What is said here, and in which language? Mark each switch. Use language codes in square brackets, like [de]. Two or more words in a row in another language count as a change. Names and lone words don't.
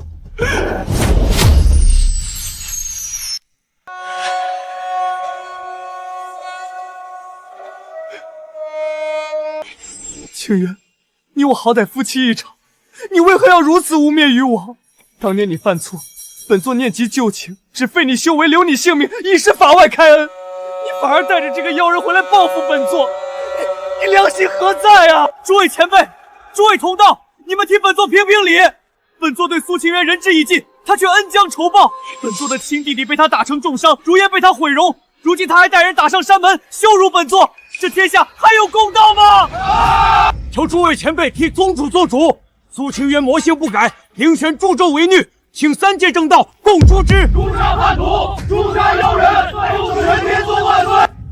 [zh] 清淵，你我好歹夫妻一場，你為何要如此污蔑於我？當年你犯錯，本座念及舊情，只廢你修為，留你性命，以示法外開恩。你反而帶着這個妖人回來報復本座，你良心何在啊？諸位前輩，諸位同道， 你们替本座评评理！本座对苏清渊仁至义尽，他却恩将仇報。本座的亲弟弟被他打成重傷，如烟被他毀容，如今他還帶人打上山門，羞辱本座，這天下還有公道嗎？求諸位前輩替宗主做主，蘇清淵魔性不改，凌玄助紂為虐，請三界正道共誅之。誅殺叛徒，誅殺妖人，祝玄天宗萬歲！